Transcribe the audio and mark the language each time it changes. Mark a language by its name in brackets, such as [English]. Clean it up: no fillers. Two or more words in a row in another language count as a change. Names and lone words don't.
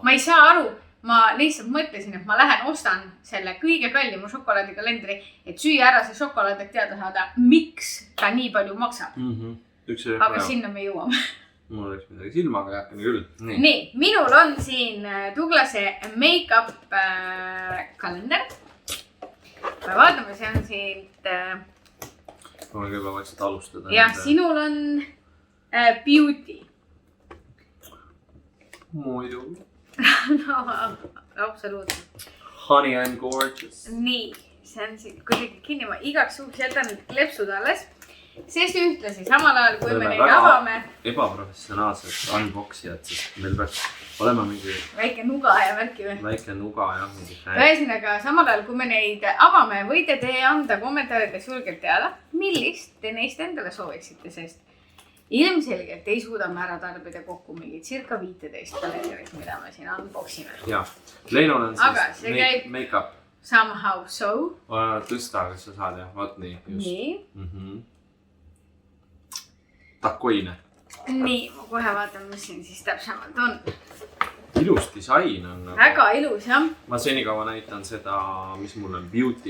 [Estonian] Ma ei saa aru, ma lihtsalt mõtlesin, et ma lähen ostan selle kõige kallima šokolaadikalendri, et süüa ära see šokolaad, et teada saada, miks ta nii palju maksab. Aga sinna me jõuame. Mul oleks midagi silmaga jätkane küll. Nii, minul on siin Douglase make-up kalender. Me vaatame, see on siit... Ma võin juba vaikselt alustada. Ja sinul on beauty. Muidu. No, absoluutselt. [English] Honey, I'm gorgeous. [Estonian] Nii, see on siin kuidagi kinni. Ma igaks suuks jätan lepsud alles. Sest ühtlasi samal ajal, kui me neid avame... Ebaprofessionaalsed unboxijad, sest meil peaks olema mingi... Väike nuga ja värki või? Väike nuga ja mingi... Ühesõnaga, samal ajal, kui me neid avame, võite te anda kommentaarides julgelt teada, millist te neist endale sooviksite, sest ilmselgelt ei suuda me ära tarbida kokku mingi circa 15 kalendrit, mida me siin unboxime. Jaa, Leinol on siis make-up. [English] Somehow so. [Estonian] Tõsta, kas sa saad jah, vaat nii. Nii. Takoine. Nii, ma kohe vaatan, mis siin siis täpsemalt on. Ilus disain on. Väga ilus, jah. Ma senikaua näitan seda, mis mul on beauty.